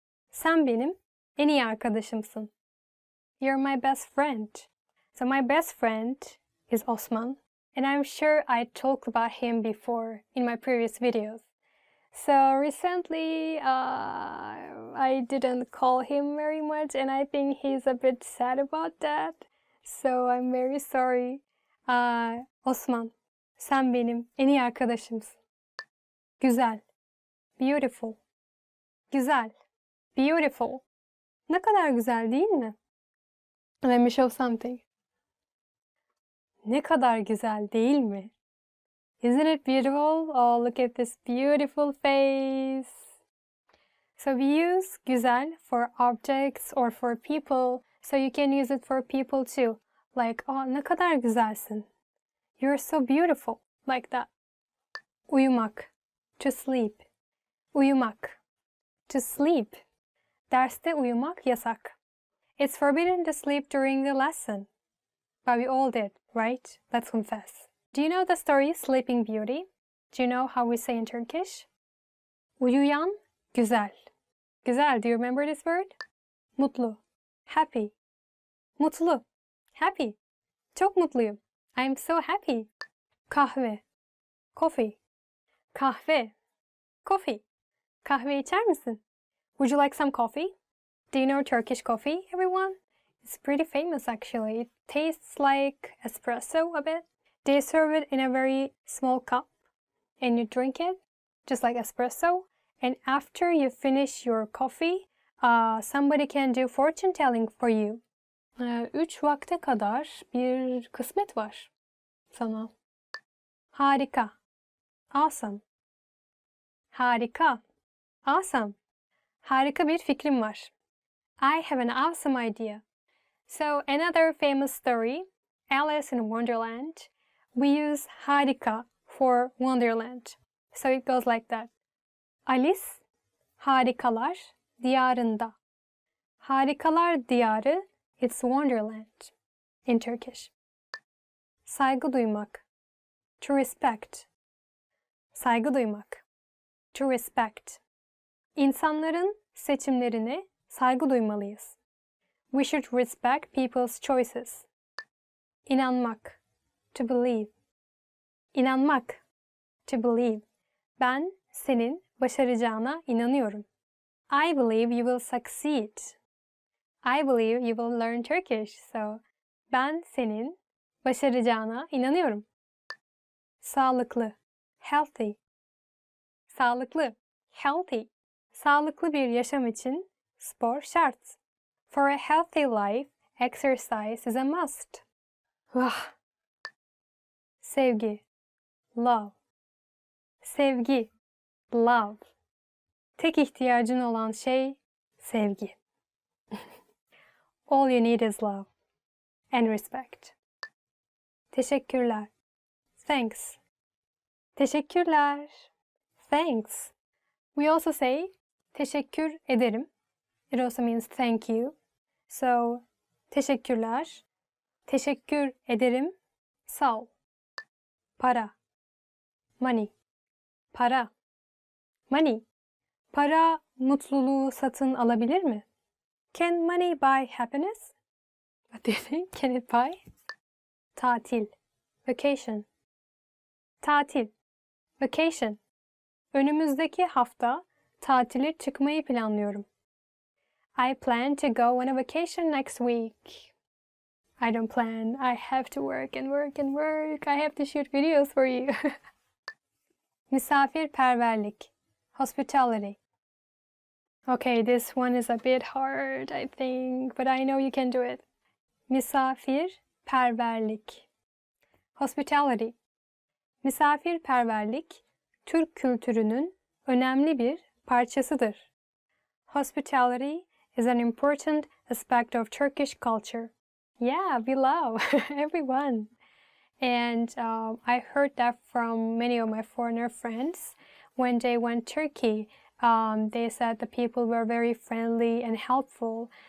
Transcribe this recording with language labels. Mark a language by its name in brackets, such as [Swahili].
[Turkish] Sen benim en iyi arkadaşımsın. [English] You're my best friend. So my best friend is Osman and I'm sure I talked about him before in my previous videos. So recently I didn't call him very much, and I think he's a bit sad about that. So I'm very sorry. [Turkish] Osman, sen benim en iyi arkadaşımsın. Güzel. [English] Beautiful. [Turkish] Güzel. Beautiful. Ne kadar güzel değil mi? [English] Let me show something. [Turkish] Ne kadar güzel değil mi? [English] Isn't it beautiful? Oh, look at this beautiful face. So we use güzel for objects or for people. So you can use it for people too. [Turkish] Like, oh, ne kadar güzelsin. [English] You're so beautiful. Like that. [Turkish] Uyumak. [English] To sleep. Uyumak. To sleep. [Turkish] Derste uyumak yasak. [English] It's forbidden to sleep during the lesson. But we all did, right? Let's confess. Do you know the story Sleeping Beauty? Do you know how we say in Turkish? [Turkish] Uyuyan güzel. [English] Güzel, do you remember this word? [Turkish] Mutlu. [English] Happy. [Turkish] Mutlu. Happy. Çok mutluyum. [English] I'm so happy. [Turkish] Kahve. [English] Coffee. [Turkish] Kahve. Coffee. Kahve içer misin? [English] Would you like some coffee? Do you know Turkish coffee, everyone? It's pretty famous actually. It tastes like espresso a bit. They serve it in a very small cup and you drink it just like espresso. And after you finish your coffee, somebody can do fortune telling for you. [Turkish] 3 vakte kadar bir kısmet var sana. Harika. [English] Awesome. [Turkish] Harika. Awesome. Harika bir fikrim var. [English] I have an awesome idea. So another famous story, Alice in Wonderland. We use harika for Wonderland. So it goes like that. [Turkish] Alice harikalar diyarında. Harikalar diyarı, [English] it's Wonderland in Turkish. [Turkish] Saygı duymak. [English] To respect. [Turkish] Saygı duymak. To respect. İnsanların seçimlerine saygı duymalıyız. [English] We should respect people's choices. [Turkish] İnanmak. [English] To believe. [Turkish] İnanmak. To believe. Ben senin başaracağına inanıyorum. [English] I believe you will succeed. I believe you will learn Turkish. [Turkish] So, ben senin başaracağına inanıyorum. Sağlıklı. [English] Healthy. [Turkish] Sağlıklı. Healthy. Sağlıklı bir yaşam için spor şart. [English] For a healthy life, exercise is a must. [Turkish] Sevgi. [English] Love. [Turkish] Sevgi. Love. Tek ihtiyacın olan şey sevgi. [English] All you need is love and respect. [Turkish] Teşekkürler. [English] Thanks. [Turkish] Teşekkürler. Thanks. [English] We also say [Turkish] teşekkür ederim. [English] It also means thank you. So, teşekkürler. [Turkish] Teşekkür ederim. Sağ ol. Para. [English] Money. [Turkish] Para. Money. Para mutluluğu satın alabilir mi? [English] Can money buy happiness? What do you think? Can it buy? [Turkish] Tatil. [English] Vacation. Tatil. Vacation. [Turkish] Önümüzdeki hafta tatile çıkmayı planlıyorum. [English] I plan to go on a vacation next week. I don't plan. I have to work and work and work. I have to shoot videos for you. Misafirperverlik. Hospitality. Okay, this one is a bit hard, I think, but I know you can do it. [Turkish] Misafirperverlik. [English] Hospitality. [Turkish] Misafirperverlik, Türk kültürünün önemli bir parçasıdır. [English] Hospitality is an important aspect of Turkish culture. Yeah, we love everyone. And I heard that from many of my foreigner friends. When they went to Turkey, they said the people were very friendly and helpful.